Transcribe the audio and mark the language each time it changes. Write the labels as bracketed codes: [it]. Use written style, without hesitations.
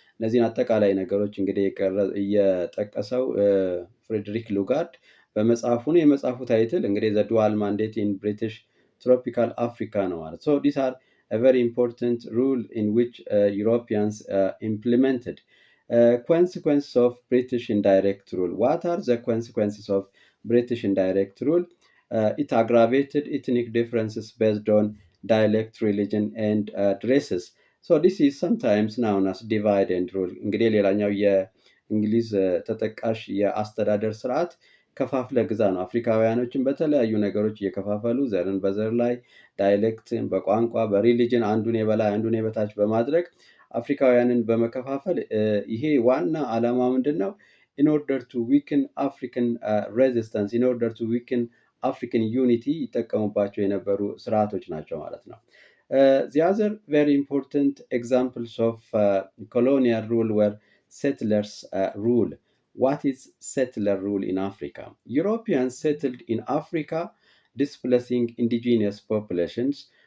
[am] እነዚህን አጠቃላይ ነገሮች እንግዲህ እየጠቀሰው ፍሬድሪክ ሉጋርድ በመጽሐፉ ነው። የመጽሐፉ ታይትል እንግዲህ [en] The Dual Mandate in British Tropical Africa [am] ነው ማለት። [en] So these are a very important rule in which Europeans implemented. Consequences of British indirect rule. What are the consequences of British indirect rule? It aggravated ethnic differences based on dialect, religion, and races. So this is sometimes known as divide and rule. [am] እንግዲህ ሌላኛው የእንግሊዝ ተጠቃሽ የአስተዳደር ስርዓት ከፋፍለ ግዛ ነው። አፍሪካውያኖችን በተለያዩ ነገሮች እየከፋፈሉ ዘርን በዘር ላይ፣ ዳይሌክትን በቋንቋ፣ በሪሊጅን አንዱን የበላይ አንዱን የበታች በማድረግ አፍሪካውያንን በመከፋፈል ይሄ ዋና ዓላማ ምንድን ነው? [en] in order to weaken African resistance, in order to weaken African unity [am] ይጠቀሙባቸው የነበሩ ስርዓቶች ናቸው ማለት ነው። [en] The other very important examples of colonial rule were settlers rule. What is settler rule in Africa? Europeans settled in Africa, displacing indigenous populations.